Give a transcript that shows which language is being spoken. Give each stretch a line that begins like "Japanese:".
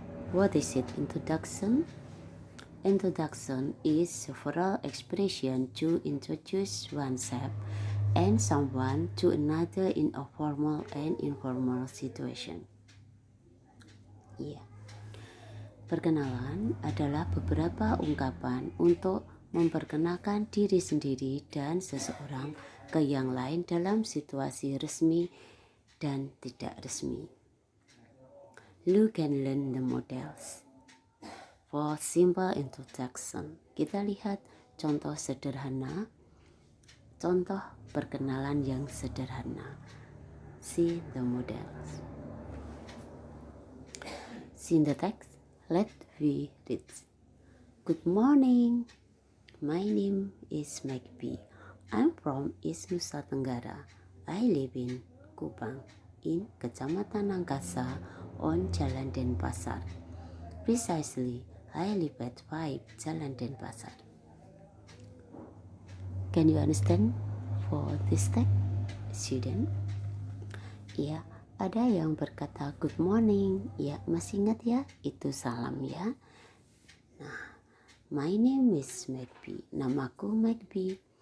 English: What is it, introduction? Introduction is several expression to introduce oneself and someone to another in a formal and informal situation.
Indonesian: Perkenalan adalah beberapa ungkapan untuk memperkenalkan diri sendiri dan seseorang ke yang lain dalam situasi resmi dan tidak resmi.
English: You can learn the models. For simple introduction,
Indonesian: kita lihat contoh sederhana, contoh perkenalan yang sederhana.
English: See the models. See the text. Let's read it. Good morning. My name is Magby. I'm from East Nusa Tenggara. I live in Kupang, in Kecamatan Angkasa, on Jalan Denpasar. Precisely, I live at 5 Jalan Denpasar. Can you understand for this text, student?
Indonesian: Ya. Ada yang berkata
English: good morning,
Indonesian: ya masih ingat ya, itu salam ya.
English: Nah, my name is Magby,
Indonesian: namaku Magby.